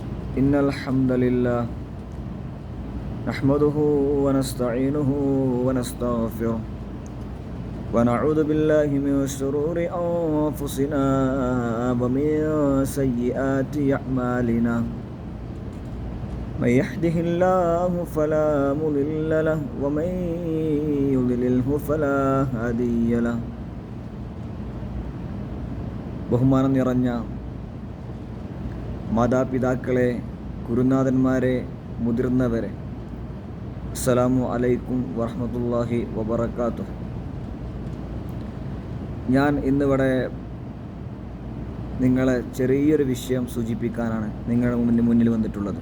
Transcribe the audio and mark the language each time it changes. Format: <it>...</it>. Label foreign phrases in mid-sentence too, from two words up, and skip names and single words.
<ar>إن الحمد لله نحمده ونستعينه ونستغفره ونعوذ بالله من شرور أنفسنا ومن سيئات أعمالنا من يهده الله فلا مضل له ومن يضلله فلا هادي له.</ar> <ml>ബഹുമാനം നിറഞ്ഞ മാതാപിതാക്കളെ, ഗുരുനാഥന്മാരെ, മുതിർന്നവരെ,</ml> <ar>السلام عليكم ورحمة الله وبركاته.</ar> <ml>ഞാൻ ഇന്നിവിടെ നിങ്ങളെ ചെറിയൊരു വിഷയം സൂചിപ്പിക്കാനാണ് നിങ്ങളുടെ മുന്നിൽ വന്നിട്ടുള്ളത്.</ml>